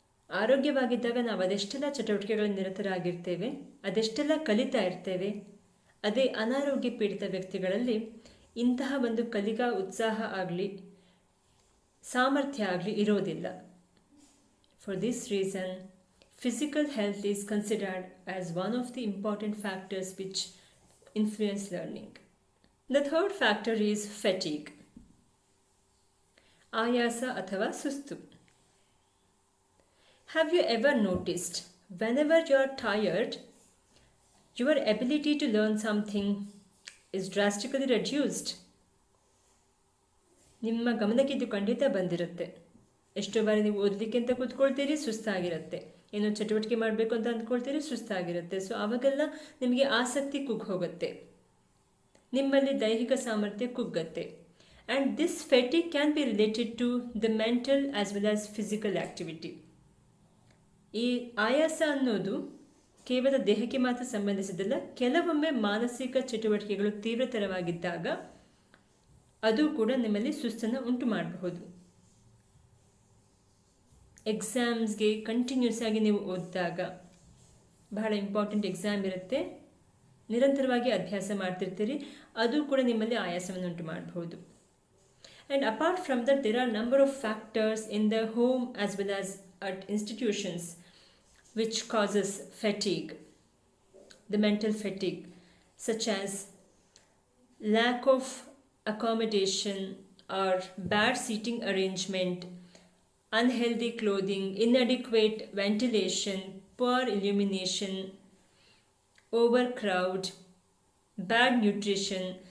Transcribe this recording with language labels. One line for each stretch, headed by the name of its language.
Kannada: ಆರೋಗ್ಯವಾಗಿದ್ದಾಗ ನಾವು ಅದೆಷ್ಟೆಲ್ಲ ಚಟುವಟಿಕೆಗಳಲ್ಲಿ ನಿರತರಾಗಿರ್ತೇವೆ, ಅದೆಷ್ಟೆಲ್ಲ ಕಲಿತಾ ಇರ್ತೇವೆ. ಅದೇ ಅನಾರೋಗ್ಯ ಪೀಡಿತ ವ್ಯಕ್ತಿಗಳಲ್ಲಿ ಇಂತಹ ಒಂದು ಕಲಿಕಾ ಉತ್ಸಾಹ ಆಗಲಿ ಸಾಮರ್ಥ್ಯ ಆಗಲಿ ಇರೋದಿಲ್ಲ.
English: For this reason physical health is considered as one of the important factors which influence learning. The third factor is fatigue.
Kannada: ಆಯಾಸ ಅಥವಾ ಸುಸ್ತು.
English: Have you ever noticed whenever you are tired, your ability to learn something is drastically reduced?
Kannada: ನಿಮ್ಮ ಗಮನಕ್ಕೆ ಇದು ಖಂಡಿತ ಬಂದಿರುತ್ತೆ. ಎಷ್ಟೋ ಬಾರಿ ನೀವು ಓದಲಿಕ್ಕೆ ಅಂತ ಕೂತ್ಕೊಳ್ತೀರಿ, ಸುಸ್ತಾಗಿರುತ್ತೆ. ಏನೋ ಚಟುವಟಿಕೆ ಮಾಡಬೇಕು ಅಂತ ಅಂದ್ಕೊಳ್ತೀರಿ, ಸುಸ್ತಾಗಿರುತ್ತೆ. ಸೊ ಆವಾಗೆಲ್ಲ ನಿಮಗೆ ಆಸಕ್ತಿ ಹೋಗುತ್ತೆ, ನಿಮ್ಮಲ್ಲಿ ದೈಹಿಕ ಸಾಮರ್ಥ್ಯ ಕುಗ್ಗತ್ತೆ.
English: And this fatigue can be related to the mental as well as physical activity.
Kannada: ಈ ಆಯಾಸ ಅನ್ನೋದು ಕೇವಲ ದೇಹಕ್ಕೆ ಮಾತ್ರ ಸಂಬಂಧಿಸಿದಲ್ಲ, ಕೆಲವೊಮ್ಮೆ ಮಾನಸಿಕ ಚಟುವಟಿಕೆಗಳು ತೀವ್ರತರವಾಗಿದ್ದಾಗ ಅದು ಕೂಡ ನಿಮ್ಮಲ್ಲಿ ಸುಸ್ತನ್ನು ಉಂಟು ಮಾಡಬಹುದು. ಎಕ್ಸಾಮ್ಸ್ಗೆ ಕಂಟಿನ್ಯೂಸ್ ಆಗಿ ನೀವು ಓದಿದಾಗ, ಬಹಳ ಇಂಪಾರ್ಟೆಂಟ್ ಎಕ್ಸಾಮ್ ಇರುತ್ತೆ, ನಿರಂತರವಾಗಿ ಅಭ್ಯಾಸ ಮಾಡ್ತಿರ್ತೀರಿ, ಅದು ಕೂಡ ನಿಮ್ಮಲ್ಲಿ ಆಯಾಸವನ್ನು ಉಂಟು ಮಾಡಬಹುದು.
English: And apart from that there are number of factors in the home as well as at institutions which causes fatigue, the mental fatigue, such as lack of accommodation or bad seating arrangement, unhealthy clothing, inadequate ventilation, poor illumination, overcrowd, bad nutrition.